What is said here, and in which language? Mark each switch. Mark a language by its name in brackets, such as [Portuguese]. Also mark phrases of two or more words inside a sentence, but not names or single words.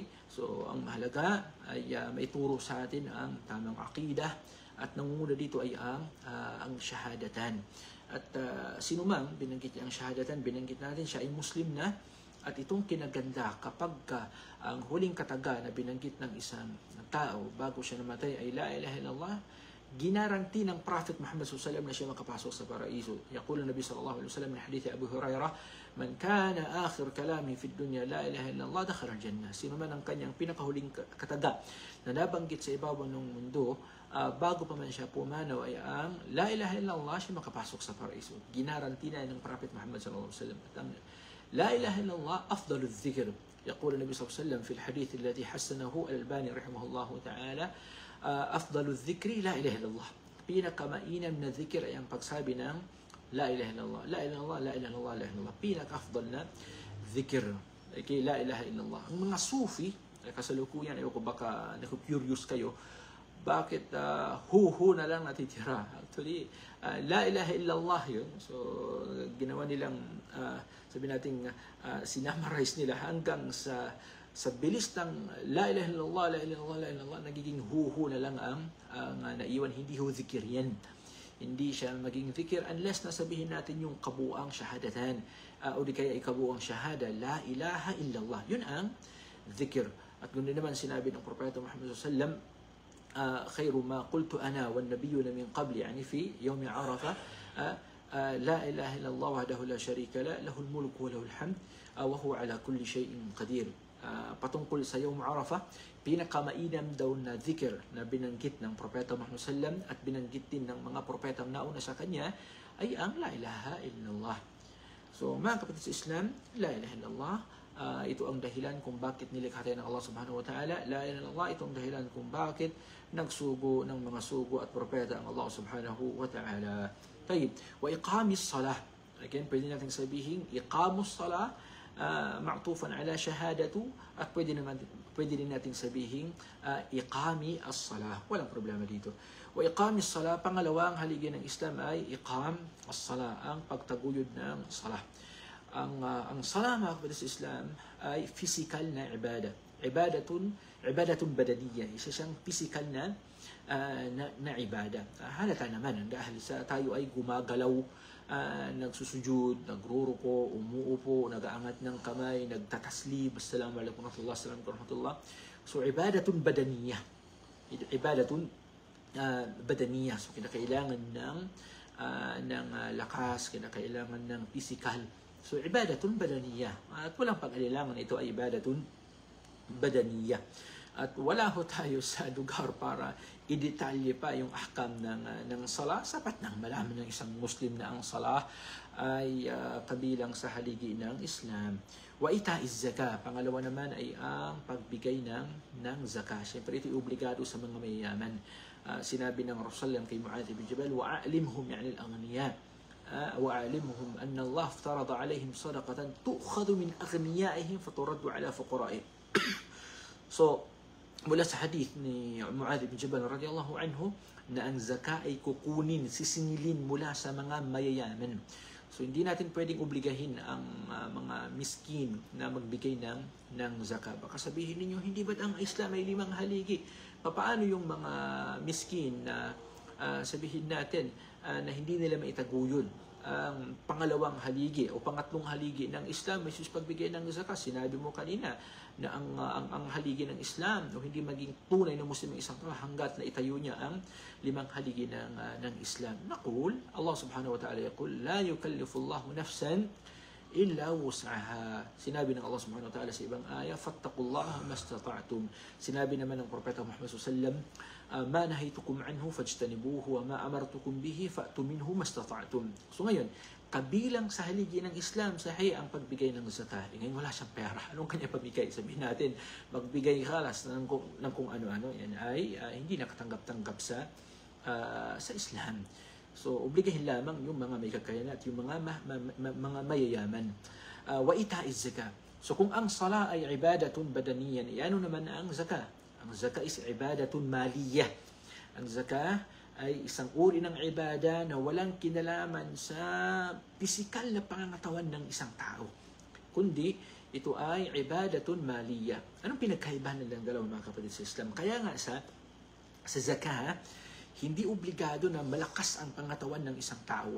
[Filipino] So, ang mahalaga ay maituro sa atin ang tamang aqida at nangunguna dito ay ang shahadatan. At sino mang binanggit niya ang shahadatan, binanggit natin siya ay Muslim na. At itong kinaganda kapag ang huling kataga na binanggit ng isang tao bago siya namatay ay [Arabic] لا إله إلا الله, [Filipino] ginaranti ng Prophet Muhammad SAW na siya makapasok sa paraiso. [Arabic] يقول نبي صلى الله عليه وسلم من حديث أبو هريرة، من كان آخر كلامي في دنيا لا إله إلا الله دخل الجنة. [Filipino] Sino man ang kanyang pinakahuling kataga na nabanggit sa ibabaw ng mundo, bago pa man siya pumanaw ay ang [Arabic] لا إله إلا الله, [Filipino] siya makapasok sa paraiso. Ginaranti na ng Prophet Muhammad [Arabic] صلى الله عليه وسلم. [Filipino] At ang [Arabic] لا إله إلا الله أفضل ذكر. يقول النبي صلى الله عليه وسلم في الحديث الذي حسنه الألباني رحمه الله تعالى, أفضل ذكر لا إله إلا الله. [Filipino] Pinakamainam na dhikr ay ang pagsabi ng [Arabic] لا إله إلا الله. لا إله إلا الله، لا إله إلا الله، لا إله إلا الله. [Filipino] Pinaka-afdal na dhikr. Okay, [Arabic] لا إله إلا الله. [Filipino] Ang mga sufi, kasalukuyan, ayaw ko baka naku-curious kayo, bakit hu na lang natitira? Actually, [Arabic] لا إله إلا الله [Filipino] yun. So, ginawa nilang, sabi natin, sinamarize nila hanggang sa bilis ng [Arabic] لا إله إلا الله، لا إله إلا الله، لا إله إلا الله, [Filipino] nagiging hu na lang ang naiwan. Hindi ho zikir yan. Hindi siya maging zikir unless nasabihin natin yung kabuang shahadatan. O di kaya ikabuang shahada, [Arabic] لا إله إلا الله. [Filipino] Yun ang zikir. At ganoon naman sinabi ng Propeta Muhammad SAW, [Arabic] خير ما قلت أنا والنبيون من قبل, يعني في يوم عرفة, لا إله إلا الله وحده لا شريك له له الملك وله الحمد وهو على كل شيء قدير. [Filipino] Patungkol sa Yawm Arafah, pinakamainam daw na dhikr na binanggit ng Propeta Muhammad sallam at binanggit din ng mga propetang nauna sa kanya ay ang [Arabic] لا إله إلا الله. [Filipino] So, mga kapatid sa Islam, [Arabic] لا إله إلا الله, [Filipino] ito ang dahilan kung bakit nilikha tayo ng Allah [Arabic] سبحانه وتعالى. لا إله إلا الله, [Filipino] ito ang dahilan kung bakit nagsugo ng mga sugo at propeta ang Allah [Arabic] سبحانه وتعالى. طيب، وإقام الصلاة. [Filipino] Again, pwede natin sabihin, [Arabic] إقام الصلاة، معطوفا على الشهادة, [Filipino] at pwede din natin sabihin [Arabic] إقام الصلاة. [Filipino] Walang problema dito. [Arabic] وإقام الصلاة, [Filipino] pangalawang haligi ng Islam ay [Arabic] إقام الصلاة, [Filipino] ang pagtaguyod ng salah. Ang salah, mga kapatid sa Islam, ay physical na ibada. [Arabic] عبادة بدنية. [Filipino] Isa siyang physical na ibada. Halata naman dahil tayo ay gumagalaw, nagsusujud, nagruruko, umuupo, nagaangat ng kamay, nagtataslib, [Arabic] السلام عليكم ورحمة الله. So, عبادة بدنية. عبادة بدنية. [Filipino] So, kinakailangan ng lakas, kinakailangan ng physical. [Arabic] So, عبادة بدنية. [Filipino] At walang pag-alilangan, ito ay [Arabic] عبادة بدنية. [Filipino] At wala ho tayo sa lugar para i-detalye pa yung ahkam ng salah. Sapat nang malaman ng isang Muslim na ang salah ay kabilang sa haligi ng Islam. [Arabic] وإيتاء الزكاة. [Filipino] Pangalawa naman ay ang pagbigay ng zakah. Siyempre ito ay obligado sa mga mayayaman. Sinabi ng Rasulullah kay Mu'adh bin Jabal, [Arabic] وأعلمهم يعني الأغنياء. وأعلمهم أن الله افترض عليهم صدقة تؤخذ من أغنيائهم فترد على فقرائهم. [Filipino] So, mula sa hadith ni Mu'adh bin Jabal [Arabic] رضي الله عنه [Filipino] na ang zakah ay kukunin, sisingilin mula sa mga mayayaman. So, hindi natin pwedeng obligahin ang mga miskin na magbigay ng zakah. Baka sabihin ninyo, hindi ba't ang Islam ay 5 haligi? Paano yung mga miskin na sabihin natin na hindi nila maitaguyod ang pangalawang haligi o pangatlong haligi ng Islam, may pagbigay ng zakah? Sinabi mo kanina na ang haligi ng Islam o hindi maging tunay na Muslim ng isang tao hanggat na itayo niya ang 5 haligi ng Islam. [Arabic] نقول، الله سبحانه وتعالى يقول، لا يكلف الله نفسا إلا وسعها. [Filipino] Sinabi ng Allah [Arabic] سبحانه وتعالى [Filipino] sa ibang aya, [Arabic] فاتقوا الله ما استطعتم. [Filipino] Sinabi naman ng Propeta Muhammad [Arabic] صلى الله عليه وسلم، ما نهيتكم عنه فاجتنبوه وما أمرتكم به فأتوا منه ما استطعتم. [Filipino] So ngayon, kabilang sa haligi ng Islam, sahi ang pagbigay ng zakat. Ngayon wala siyang pera. Anong kanya pabigay? Sabihin natin, magbigay kalas ng kung ano-ano, yan ay hindi nakatanggap-tanggap sa Islam. So, obligahin lamang yung mga may kakayanan at yung mga mga mayayaman. [Arabic] وإيتاء الزكاة. [Filipino] So, kung ang sala ay [Arabic] عبادة بدنية, [Filipino] ano naman ang zakat? Ang zakat is [Arabic] عبادة مالية. [Filipino] Ang zakat ay isang uri ng ibada na walang kinalaman sa pisikal na pangangatawan ng isang tao. Kundi, ito ay [Arabic] عبادة مالية. [Filipino] Anong pinagkaibahan ng dalawang mga kapatid sa Islam? Kaya nga sa zakat, hindi obligado na malakas ang pangatawan ng isang tao.